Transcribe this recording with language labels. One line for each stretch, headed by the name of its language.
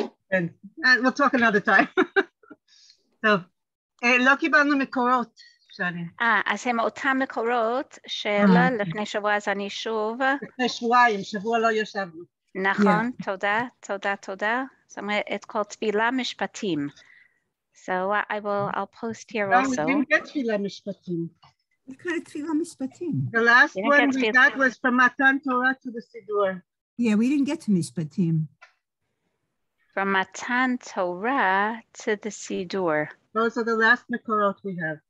English: כן, we'll talk another time.
Hebrew: טוב, לא קיבלנו מקורות, שני. אז הם אותם מקורות של לפני שבוע, אז אני שוב. לפני שבועיים, שבוע לא ישבנו. נכון, תודה. זאת אומרת,
English: it's called תפילה משפטים. So I'll post here also. No, we didn't get תפילה משפטים. What kind of תפילה משפטים? The last one we got was from Matan Torah to the Siddur. Yeah, we didn't get to משפטים. From Matan Torah to the Siddur. Those are the last Mekorot we have.